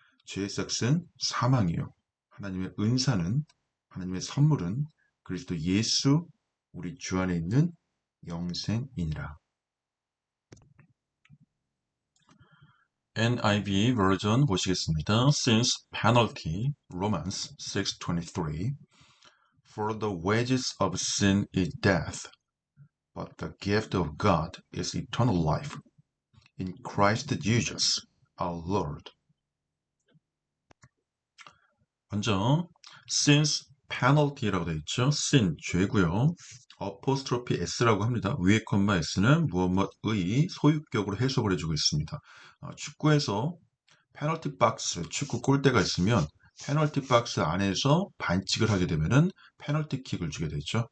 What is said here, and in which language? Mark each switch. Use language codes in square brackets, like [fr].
[ko] 죄의 싹은 사망이요 하나님의 은사는 하나님의 선물은 그리스도 예수 우리 주 안에 있는 영생이니라. NIV 버전 보시겠습니다. [en] Since penalty, Romans 6:23. For the wages of sin is death, but the gift of God is eternal life in Christ Jesus our Lord. [ko] 먼저 [en] since penalty [ko] 라고 되어 있죠. sin 죄고요. 어포스트로피 s라고 합니다. 위에 콤마 s는 무엇의 소유격으로 해석을 해주고 있습니다. 축구에서 페널티 박스, 축구 골대가 있으면 페널티 박스 안에서 반칙을 하게 되면은 페널티 킥을 주게 되죠.